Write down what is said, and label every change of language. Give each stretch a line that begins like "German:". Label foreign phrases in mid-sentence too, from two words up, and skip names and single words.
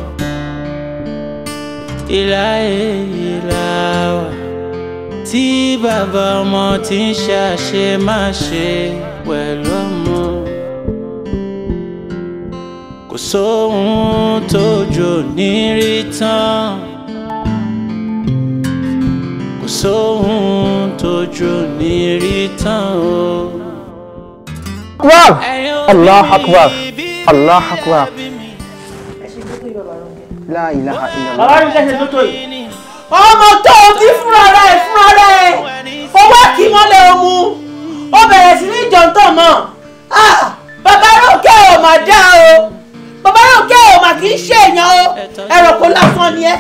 Yoruba: Ìlàwà tí bàbá ọmọ ti ń ṣàṣe má ṣe pẹ̀lú ọmọ. Kò sóhun tójú ní rí tán, kò sóhun tójú ní rí tán o.
Arabic: أكبر! الله أكبر! الله أكبر! لا إله إلا الله.
Yoruba: Bàbá mi kẹ́sẹ̀ tó tó yìí. Ọmọ tó o bí fúnra rẹ̀ owó kì í mọ́lẹ̀ omu ó bẹ̀rẹ̀ sí ní jọ̀ǹtọ̀ mọ́. Bàbá Rónkẹ́ ò mà dá o, bàbá Rónkẹ́ ò mà kì í ṣe èèyàn o, ẹranko lásán ni ẹ́.